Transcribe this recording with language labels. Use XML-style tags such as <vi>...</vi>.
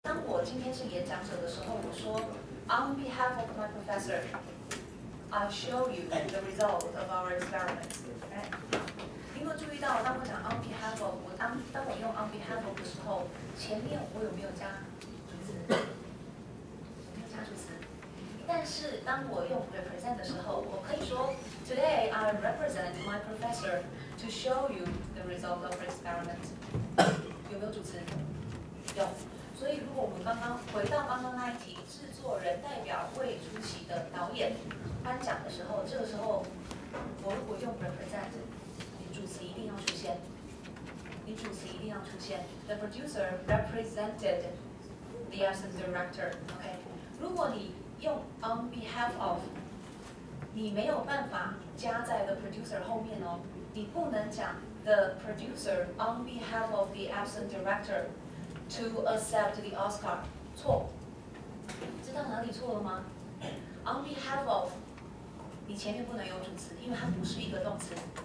<zh>今天是演讲者的时候，我说</zh> <en>On behalf of my professor, I'll show you the result of our experiment.</en> <zh>你有没有注意到，当我讲</zh> <en>on behalf of，</en> <zh>当我用 on behalf of 的时候，前面我有没有加主词？没有加主词。但是当我用 represent 的时候，我可以说</zh> <en>Today I represent my professor to show you the result of our experiment.</en> <zh>有没有主词？有。所以如果我们回到刚刚那一题，制作人代表未出席的导演颁奖的时候，这个时候我如果用 represent。主词一定要出现，你主词一定要出现。</zh> <en>The producer represented the absent director.</en> <zh>OK， 如果你用</zh> <en>on behalf of，</en> <zh>你没有办法加在</zh> <en>the producer</en> <zh>后面哦。你不能讲</zh> <en>the producer on behalf of the absent director to accept the Oscar。</en> <zh>错，知道哪里错了吗 ？</zh> <en>On behalf of，</en> <zh>你前面不能有主词，因为它不是一个动词。</zh>